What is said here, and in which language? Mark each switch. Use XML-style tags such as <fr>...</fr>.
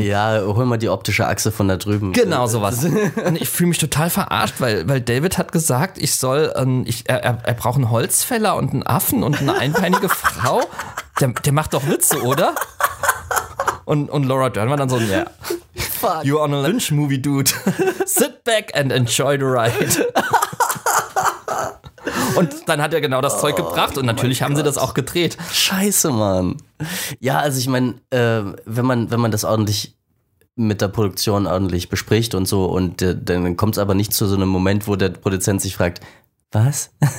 <de>Ja, hol mal die optische Achse von da drüben. Genau, sowas. Und ich fühle mich total verarscht, weil David hat gesagt, ich soll, er braucht einen Holzfäller und einen Affen und eine einbeinige Frau. Der macht doch Witze, oder? Und Laura Dern war dann so, ja.</de> <en>Fuck. You're on a Lynch-Movie, dude. Sit back and enjoy the ride.</en> <de>Und dann hat er genau das Zeug gebracht und natürlich haben sie das auch gedreht. Scheiße, Mann. Ja, also ich meine, wenn man das ordentlich mit der Produktion ordentlich bespricht und so, und dann kommt es aber nicht zu so einem Moment, wo der Produzent sich fragt, was?</de>